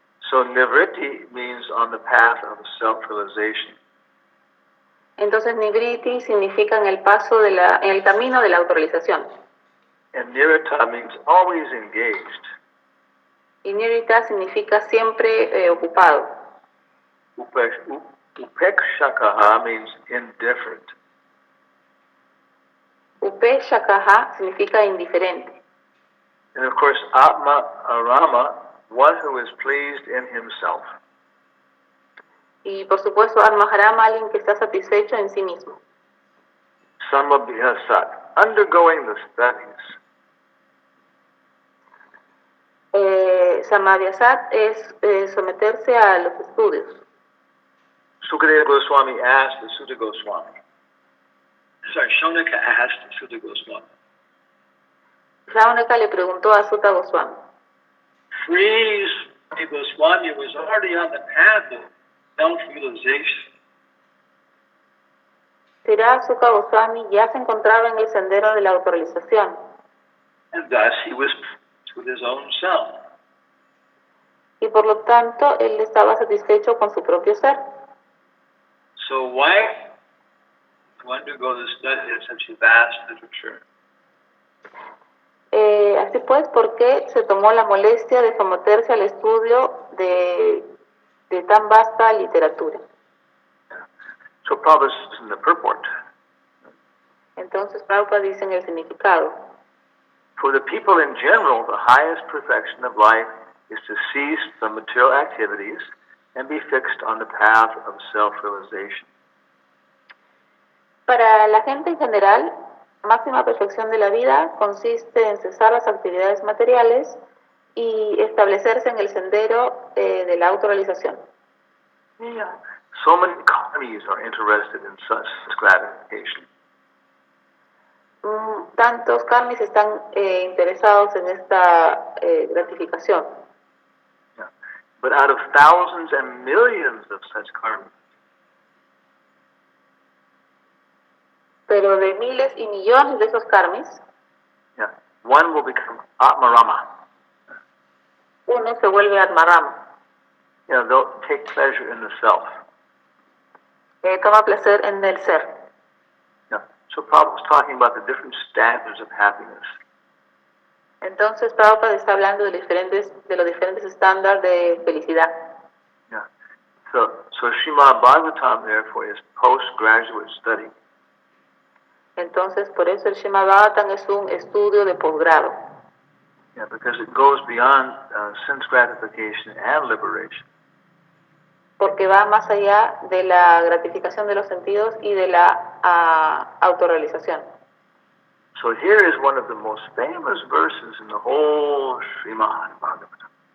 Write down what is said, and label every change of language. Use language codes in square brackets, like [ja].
[en] So nivritti means on the path of self-realization. [es] Entonces Nivriti significa en el paso en el camino de la autorrealización. [en] And nirita means always engaged. [es] Y Nirita significa siempre ocupado. [en] Upekshakaha means indifferent. [es] Upeshakaha significa indiferente. [en] And of course, Atma Arama, one who is pleased in himself. [es] Y por supuesto, Atmaharama, alguien que está satisfecho en sí mismo. [en] Samabhyasat, undergoing the studies. [es] Samadhyasat es someterse a los estudios. [en] Sukadeva Goswami asked the Sutta Goswami. Sorry, Shonaka asked Sutta Goswami. [es] Shaunaka le preguntó a Sutta Goswami. [en] Sri Goswami was already on the path of self-realization. [es] Sri Sutta Goswami ya se encontraba en el sendero de la autorrealización. [en] And thus he was with his own self. [es] Y por lo tanto, él estaba satisfecho con su propio ser. [en] So why to undergo the study of such a vast literature? [es] Así pues, ¿por qué se tomó la molestia de someterse al estudio de tan vasta literatura? [en] So Prabhupada says in the purport, [es] Entonces, Prabhupada dice en el significado: [en] for the people in general, the highest perfection of life is to cease from material activities and be fixed on the path of self-realization. [es] Para la gente en general, máxima perfección de la vida consiste en cesar las actividades materiales y establecerse en el sendero de la autorrealización. [en] Yeah. So many karmis are interested in such gratification. [es] Tantos karmis están interesados en esta gratificación. [en] Yeah. But out of thousands and millions of such karmis, [es] Pero de miles y millones de esos karmis, [en] yeah, one will become Atmarama. [es] uno se vuelve Atmarama. [en] You know, they'll take pleasure in the self. [es] Toma placer en el ser. [en] Yeah. So Prabhupada was talking about the different standards of happiness. [es] Entonces Prabhupada está hablando de los diferentes estándares de felicidad. [en] Yeah. So Srimad Bhagaatam, therefore, is postgraduate study. [es] Entonces, por eso el Srimad Bhagaatam es un estudio de posgrado. [en] Yeah, because it goes beyond sense gratification and liberation. [es] Porque va más allá de la gratificación de los sentidos y de la autorrealización. [en] So here is one of the most famous verses in the whole Srimad Bhagavatam.